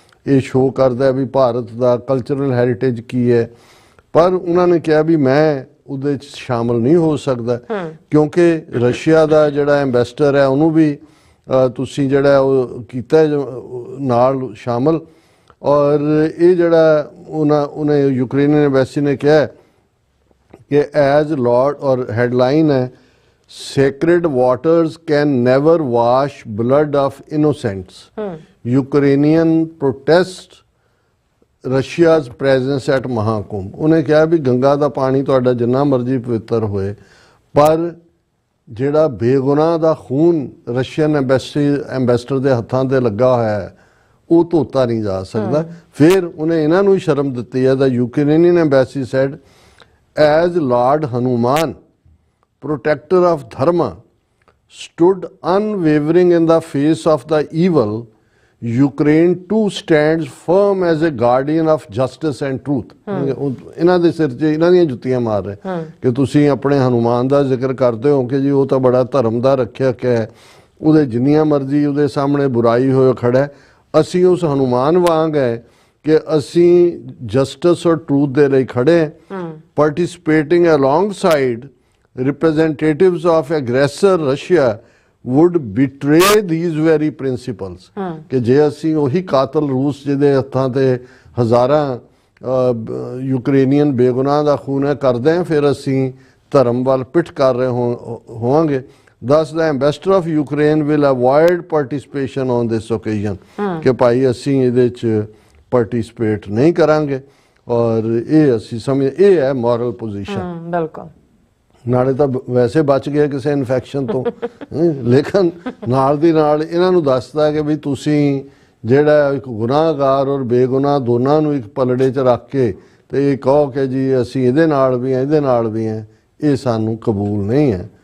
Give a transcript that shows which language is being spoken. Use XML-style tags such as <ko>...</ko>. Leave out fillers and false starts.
<pa>ਇਹ ਸ਼ੋਅ ਕਰਦਾ ਵੀ ਭਾਰਤ ਦਾ cultural heritage ਕੀ ਹੈ, ਪਰ ਉਹਨਾਂ ਨੇ ਕਿਹਾ ਵੀ ਮੈਂ ਉਹਦੇ 'ਚ ਸ਼ਾਮਲ ਨਹੀਂ ਹੋ ਸਕਦਾ ਕਿਉਂਕਿ ਰਸ਼ੀਆ ਦਾ ਜਿਹੜਾ ਐਂਬੈਸਡਰ ਹੈ ਉਹਨੂੰ ਵੀ ਤੁਸੀਂ ਜਿਹੜਾ ਉਹ ਕੀਤਾ ਨਾਲ ਸ਼ਾਮਲ। ਔਰ ਇਹ ਜਿਹੜਾ ਉਹਨੇ ਯੂਕਰੇਨੀਅਨ ਐਂਬੈਸੀ ਨੇ ਕਿਹਾ ਕਿ ਐਜ਼ ਲਾਰਡ ਔਰ ਹੈਡਲਾਈਨ ਹੈ</pa> <en>sacred waters can never wash blood of innocents. Ukrainian protest Russia's presence at Mahakumbh.</en> <pa>ਉਹਨੇ ਕਿਹਾ ਵੀ ਗੰਗਾ ਦਾ ਪਾਣੀ ਤੁਹਾਡਾ ਜਿੰਨਾ ਮਰਜ਼ੀ ਪਵਿੱਤਰ ਹੋਏ, ਪਰ ਜਿਹੜਾ ਬੇਗੁਨਾਹ ਦਾ ਖੂਨ ਰਸ਼ੀਅਨ ਐਂਬੈਸਡਰ ਦੇ ਹੱਥਾਂ ਤੇ ਲੱਗਾ ਹੋਇਆ ਹੈ ਉਹ ਧੋਤਾ ਨਹੀਂ ਜਾ ਸਕਦਾ। ਫਿਰ ਉਹਨੇ ਇਹਨਾਂ ਨੂੰ ਸ਼ਰਮ ਦਿੱਤੀ ਹੈ।</pa> <en>The Ukrainian embassy said, as Lord Hanuman, protector of dharma, stood unwavering in the face of the evil, Ukraine too stands firm as a guardian of justice and truth.</en> <pa>ਇਹਨਾਂ ਦੇ ਸਿਰ 'ਚ ਇਹਨਾਂ ਦੀਆਂ ਜੁੱਤੀਆਂ ਮਾਰ ਰਹੇ ਕਿ ਤੁਸੀਂ ਆਪਣੇ ਹਨੂਮਾਨ ਦਾ ਜ਼ਿਕਰ ਕਰਦੇ ਹੋ ਕਿ ਜੀ ਉਹ ਤਾਂ ਬੜਾ ਧਰਮ ਦਾ ਰੱਖਿਅਕ ਹੈ, ਉਹਦੇ ਜਿੰਨੀਆਂ ਮਰਜ਼ੀ ਉਹਦੇ ਸਾਹਮਣੇ ਬੁਰਾਈ ਹੋਏ ਖੜਾ ਹੈ। ਅਸੀਂ ਉਸ ਹਨੂਮਾਨ ਵਾਂਗ ਹੈ ਕਿ ਅਸੀਂ ਜਸਟਿਸ ਔਰ ਟਰੂਥ ਦੇ ਲਈ ਖੜੇ ਹਾਂ।</pa> <en>participating alongside representatives of aggressor Russia would betray these very principles</en> <pa>ਕਿ ਜੇ ਅਸੀਂ ਉਹੀ ਕਾਤਲ ਰੂਸ ਜਿਹਦੇ ਹੱਥਾਂ ਤੇ ਹਜ਼ਾਰਾਂ ਯੂਕਰੇਨੀਅਨ ਬੇਗੁਨਾਹ ਦਾ ਖੂਨ ਹੈ ਕਰਦੇ ਹਾਂ, ਫਿਰ ਅਸੀਂ ਧਰਮ ਵੱਲ ਪਿੱਠ ਕਰ ਰਹੇ ਹੋਵਾਂਗੇ।</pa> <en>Thus the ambassador of Ukraine will avoid participation on this occasion</en> <pa>ਕਿ ਭਾਈ ਅਸੀਂ ਇਹਦੇ 'ਚ ਪਾਰਟਿਸਿਪੇਟ ਨਹੀਂ ਕਰਾਂਗੇ। ਔਰ ਇਹ ਅਸੀਂ ਸਮਝ ਇਹ ਹੈ ਮੋਰਲ ਪੋਜੀਸ਼ਨ। ਬਿਲਕੁਲ, ਨਾਲੇ ਤਾਂ ਵੈਸੇ ਬਚ ਗਏ ਕਿਸੇ ਇਨਫੈਕਸ਼ਨ ਤੋਂ, ਲੇਕਿਨ ਨਾਲ ਦੀ ਨਾਲ ਇਹਨਾਂ ਨੂੰ ਦੱਸਦਾ ਕਿ ਵੀ ਤੁਸੀਂ ਜਿਹੜਾ ਇੱਕ ਗੁਨਾਹਗਾਰ ਔਰ ਬੇਗੁਨਾਹ ਦੋਨਾਂ ਨੂੰ ਇੱਕ ਪਲੜੇ 'ਚ ਰੱਖ ਕੇ ਤੇ ਇਹ ਕਹੋ ਕਿ ਜੀ ਅਸੀਂ ਇਹਦੇ ਨਾਲ ਵੀ ਹਾਂ ਇਹਦੇ ਨਾਲ ਵੀ ਹਾਂ, ਇਹ ਸਾਨੂੰ ਕਬੂਲ ਨਹੀਂ ਹੈ।</pa>